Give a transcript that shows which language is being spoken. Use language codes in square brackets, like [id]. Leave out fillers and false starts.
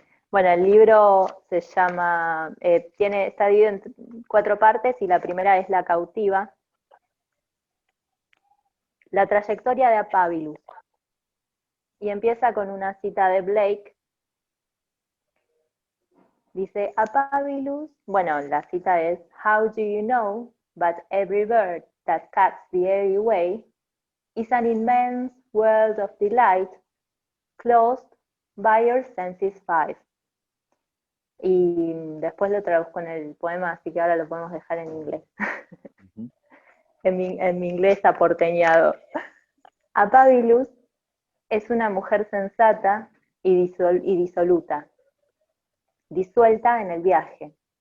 [es] Bueno, el libro se llama, está dividido en 4 partes y la primera es La cautiva. La trayectoria de Apábilus. Y empieza con una cita de Blake. Dice, Apábilus, bueno, la cita es, [en] How do you know, but every bird that cuts the airy way is an immense world of delight, closed by your senses 5. [es] Y después lo traduzco en el poema, así que ahora lo podemos dejar en inglés. Ujú. en mi inglés aporteñado. Apábilus es una mujer sensata y disoluta, disuelta en el viaje.